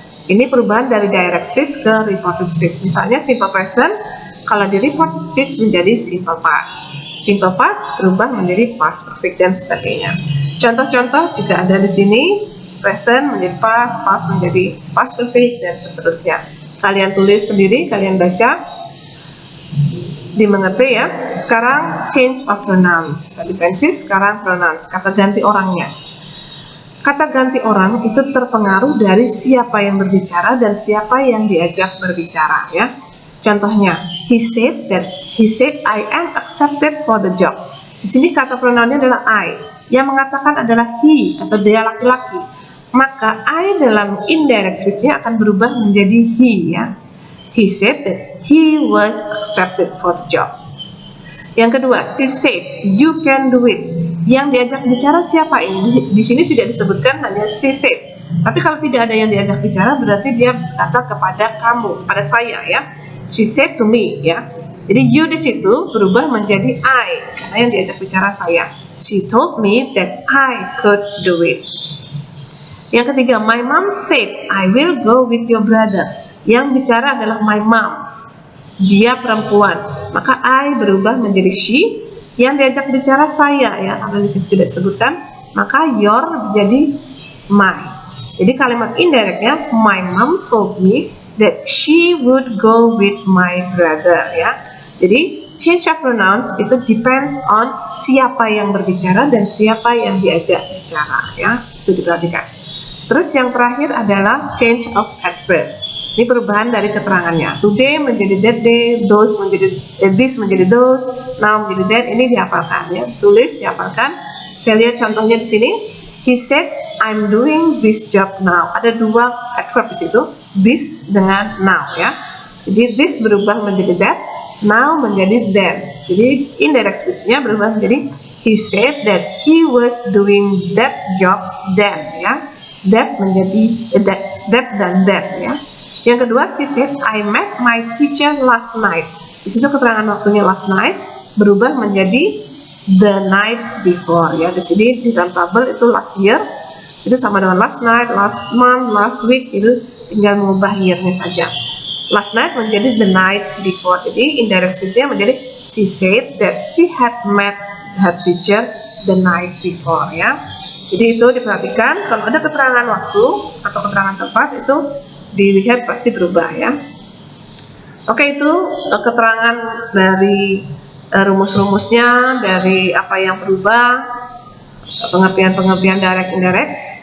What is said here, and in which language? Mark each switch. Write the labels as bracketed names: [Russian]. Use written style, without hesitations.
[Indonesian] Ini perubahan dari direct speech ke reported speech. Misalnya simple present, kalau di reported speech menjadi simple past. Simple past berubah menjadi past perfect dan sebagainya. Contoh-contoh juga ada di sini. Present menjadi past, past menjadi past perfect dan seterusnya. Kalian tulis sendiri, kalian baca. Dimengerti ya. Sekarang change of pronouns. Tadi tenses, sekarang pronouns. Kata ganti orangnya. Kata ganti orang itu terpengaruh dari siapa yang berbicara dan siapa yang diajak berbicara ya. [English] Contohnya, he said I am accepted for the job. [Indonesian] Di sini kata pronounnya adalah I. Yang mengatakan adalah he atau dia laki-laki. Maka I dalam indirect speech-nya akan berubah menjadi he ya. [English] He said that he was accepted for the job. [Indonesian] Yang kedua, [English] she said, you can do it. [Indonesian] Yang diajak bicara siapa ini? Di sini tidak disebutkan, hanya she said. Tapi kalau tidak ada yang diajak bicara, berarti dia berkata kepada kamu, kepada saya ya. [English] She said to me [Indonesian] ya. Jadi you di situ berubah menjadi I, karena yang diajak bicara saya. [English] She told me that I could do it. [Indonesian] Yang ketiga, [English] my mom said, I will go with your brother. [Indonesian] Yang bicara adalah my mom. Dia perempuan, maka I berubah menjadi she. Yang diajak bicara saya ya, karena di sini tidak disebutkan, maka your jadi my. Jadi kalimat indirectnya, [English] my mom told me that she would go with my brother ya. [Indonesian] Jadi change of pronouns itu depends on siapa yang berbicara dan siapa yang diajak bicara ya. Itu diperhatikan. Terus yang terakhir adalah change of adverb. Ini perubahan dari keterangannya. Today menjadi that day, those menjadi this menjadi those, now menjadi that. Ini dihafalkan ya. Tulis, dihafalkan. Saya lihat contohnya di sini. [English] He said, I'm doing this job now. [Indonesian] Ada dua adverb di situ. This dengan now ya. Jadi this berubah menjadi that, now menjadi then. Jadi indirect speech-nya berubah menjadi [English] he said that he was doing that job then ya. [Indonesian] That menjadi that dan that ya. Yang kedua, [English] she said, I met my teacher last night. [Indonesian] Di situ keterangan waktunya last night berubah menjadi the night before ya. Di sini di dalam tabel itu last year, itu sama dengan last night, last month, last week, itu tinggal mengubah year-nya saja. [English] Last night menjadi the night before. [Indonesian] Jadi indirect speech-nya menjadi [English] she said that she had met her teacher the night before ya. [Indonesian] Jadi itu diperhatikan, kalau ada keterangan waktu atau keterangan tempat itu dilihat pasti berubah ya. Oke, itu keterangan dari rumus-rumusnya, dari apa yang berubah, pengertian-pengertian direct indirect.